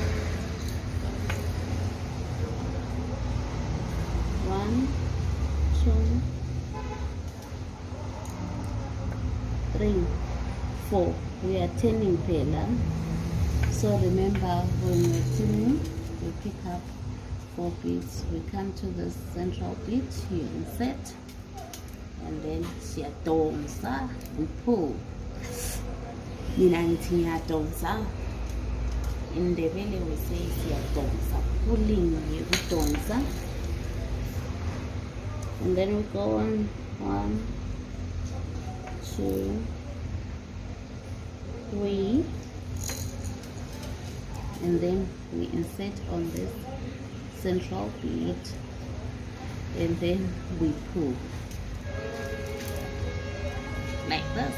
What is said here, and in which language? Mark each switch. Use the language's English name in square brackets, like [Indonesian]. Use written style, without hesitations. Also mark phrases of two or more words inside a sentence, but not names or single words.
[English] 1, 2, 3, 4. We are turning pillar. So remember, when we're turning, we pick up 4 beads. We come to the central bead, you insert, and then siyadonsa, we pull. [North Ndebele] Mina ngithi ngiyadonsa. [English] In Ndebele we say siyadonsa, pulling, yekudonsa. And then we go on 1, 2, 3, and then we insert on this central bead, and then we pull like this.